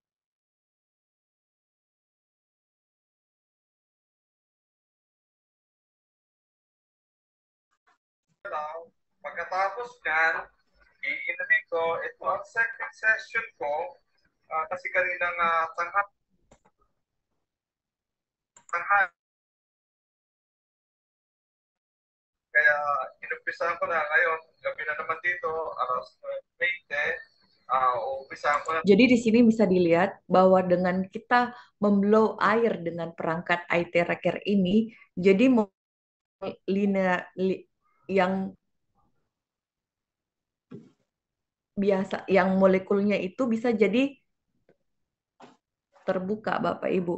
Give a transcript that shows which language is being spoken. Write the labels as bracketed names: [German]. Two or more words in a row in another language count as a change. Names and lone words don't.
[Filipino] pagkatapos nyan, iinumin ko, ito ang [English] second session [Filipino] ko, kasi kanina nga tanghali, kaya inumpisahan ko na ngayon, gabi na naman dito, alas 20, umpisahan ko na. [Indonesian] Jadi di sini bisa dilihat bahwa dengan kita memblow air dengan perangkat IT Tracker ini, jadi yang biasa, yang molekulnya itu bisa jadi terbuka, Bapak Ibu.